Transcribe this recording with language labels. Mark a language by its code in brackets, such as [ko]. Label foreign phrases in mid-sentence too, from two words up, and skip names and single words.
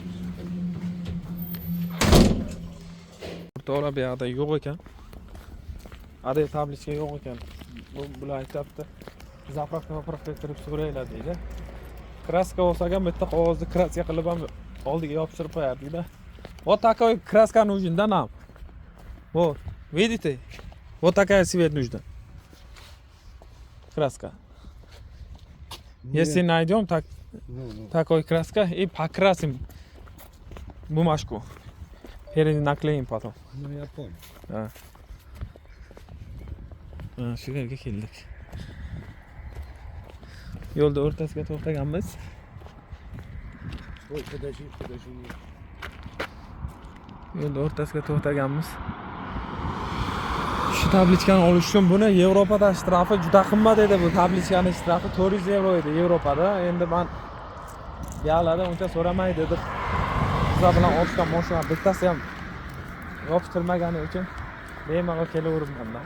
[uz] O'rtoqlar, bu yerda yo'q ekan. Ader tablisa yo'q ekan. Bular aytibdi. Zapravka kirib so'raylar deydi. Kraska bo'lsa ham bitta qog'ozni kraska qilib ham oldiga yopishtirib qo'yardik-da. [ru] Вот такой краска нужен, да, нам? Вот, видите? Вот такая цвет нужна. Краска. Если найдем такой краска и покрасим бумажку. Наклеим потом. Ну, я понял. Да. [uz] Shu yerga keldik. Yo'lda o'rtasiga to'xtaganmiz. [ru] Ой, подожди. [uz] Yo'lda o'rtasiga to'xtaganmiz. Shu tablichkani olish uchun buni Yevropada shtrafi juda qimmat edi. Bu tablichkani shtrafi 400 euro edi Yevropada. Endi men yoqlarda uncha so'ramaydi deb bizlar bilan olishgan mashina bittasi ham yopishtirmagani uchun bemalol kelaveribman.